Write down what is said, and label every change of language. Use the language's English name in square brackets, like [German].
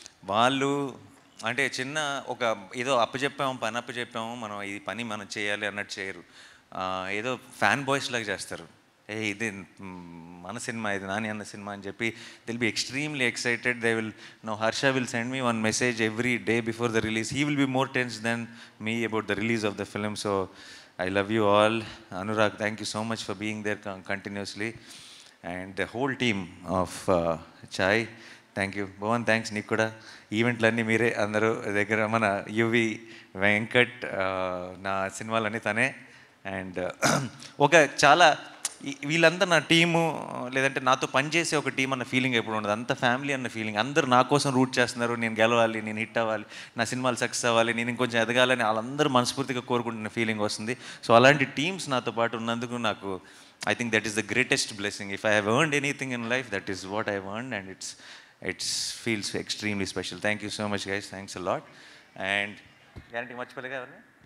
[Telugu] వాళ్ళు అంటే చిన్న ఒక ఏదో పని అప్పచెప్పాము మనం, ఈ పని మనం చేయాలి అన్నట్టు చేయరు. ఏదో ఫ్యాన్ బాయ్స్ లాగా చేస్తారు. ఇది మన సినిమా, ఇది నాని అన్న సినిమా అని చెప్పి [English] దిల్ be extremely excited. They will know Harsha will send me one message every day before the release. He will be more tense than me about the release of the film. So I love you all. Anurag, thank you so much for being there continuously. And the whole team of Chai, thank you. [Telugu] Bhavan, thanks నీకు కూడా. ఈవెంట్లన్నీ మీరే అందరూ దగ్గర. మన UV Venkat నా సినిమాలన్నీ తనే. And ఒక చాలా వీళ్ళంతా నా టీము, లేదంటే నాతో పనిచేసే ఒక టీం అన్న ఫీలింగ్ ఎప్పుడు ఉండదు. అంత ఫ్యామిలీ అన్న ఫీలింగ్. అందరూ నా కోసం రూట్ చేస్తున్నారు, నేను గెలవాలి, నేను హిట్ అవ్వాలి, నా సినిమాలు సక్సెస్ అవ్వాలి, నేను ఇంకొంచెం ఎదగాలని వాళ్ళందరూ మనస్ఫూర్తిగా కోరుకుంటున్న ఫీలింగ్ వస్తుంది. సో అలాంటి టీమ్స్ నాతో పాటు ఉన్నందుకు నాకు [English] I think that is the greatest blessing. If I have earned anything in life, that is what I have earned, and it feels extremely special. Thank you so much, guys. Thanks a lot. And guarantee much pelega evarni?